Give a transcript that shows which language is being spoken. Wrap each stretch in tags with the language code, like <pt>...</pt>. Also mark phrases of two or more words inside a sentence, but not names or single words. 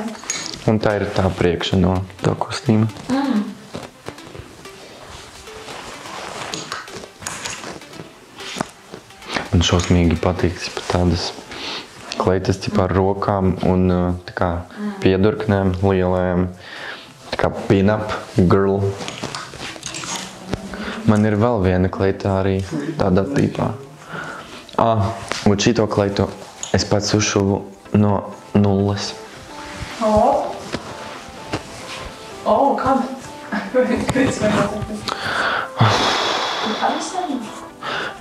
<lv>Un tā ir tā priekša no tā kostīma. Man šausmīgi patīk tādas kleitas ar rokām un tā kā piedurknēm lielajām. Tā kā</lv> <en>pin-up girl.</en> <lv>Man ir vēl viena kleita arī tādā tīpā. Un šito kleitu es pats uzšuvu no 0. Kad? Kāds vai</lv>